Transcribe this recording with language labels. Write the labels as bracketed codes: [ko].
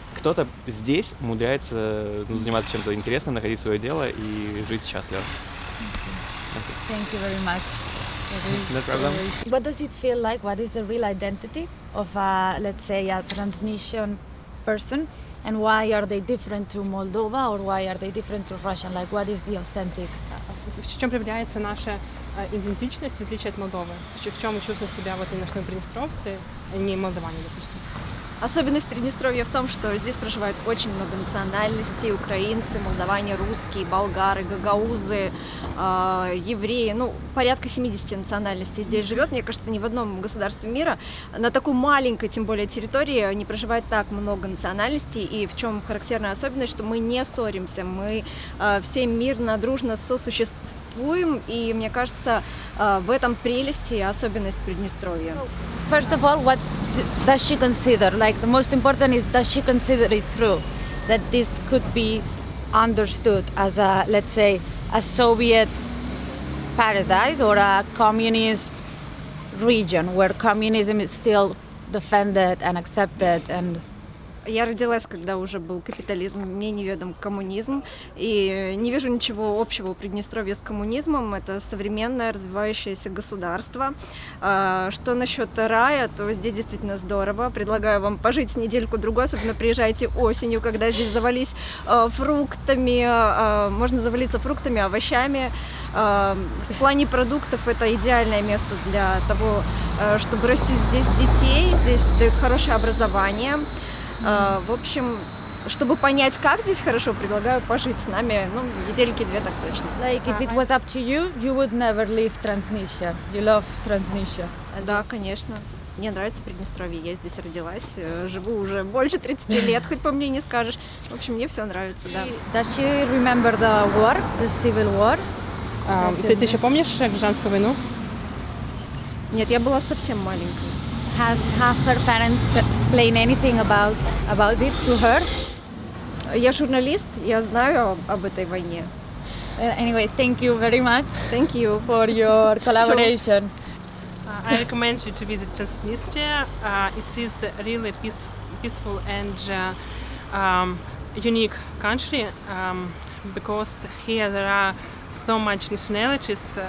[ru] Кто-то здесь умудряется заниматься чем-то интересным, находить свое дело и жить счастливо. [en] Thank you very much. No problem. What does it feel like? What is the real identity of, let's say, a Transnistrian person? And why are they different to Moldova, or why are they different to Russian? Like, what is the authentic? [ru] В чем проявляется наша идентичность, в отличие от Молдовы? В чем мы чувствуем себя вот именно что мы приднестровцы, а не молдаване, допустим? Особенность Приднестровья в том, что здесь проживает очень много национальностей: украинцы, молдаване, русские, болгары, гагаузы, евреи. Порядка 70 национальностей здесь живет. Мне кажется, ни в одном государстве мира на такой маленькой, тем более, территории не проживает так много национальностей. И в чем характерная особенность, что мы не ссоримся, мы все мирно, дружно сосуществуем. И мне кажется, в этом прелесть и особенность Приднестровья. [en] First of all, what does she consider? Like, the most important is, does she consider it true that this could be understood as a, let's say, a Soviet paradise or a communist region where communism is still defended and accepted? And [ru] Я родилась, когда уже был капитализм, мне неведом коммунизм, и не вижу ничего общего у Приднестровья с коммунизмом. Это современное развивающееся государство. Что насчет рая, то здесь действительно здорово. Предлагаю вам пожить недельку-другой, особенно приезжайте осенью, когда здесь завались фруктами, можно завалиться фруктами, овощами. В плане продуктов это идеальное место для того, чтобы растить здесь детей. Здесь дают хорошее образование. В общем, чтобы понять, как здесь хорошо, предлагаю пожить с нами, недельки-две так точно. [en] like, if it was up to you, you would never leave Transnistria. You love Transnistria. [ru] Да, конечно. Мне нравится Приднестровье, я здесь родилась, живу уже больше 30 лет, хоть по мне не скажешь. В общем, мне все нравится, да. [en] Does she remember the war, the civil war? [ru] Ты еще помнишь гражданскую войну? Нет, я была совсем маленькой. [en] Has her parents explained anything about it to her? [ru] Я журналист, я знаю об этой войне. [en] Anyway, thank you very much. Thank you for your collaboration. I recommend you to visit Transnistria. It is a really peaceful and unique country because here there are so much nationalities.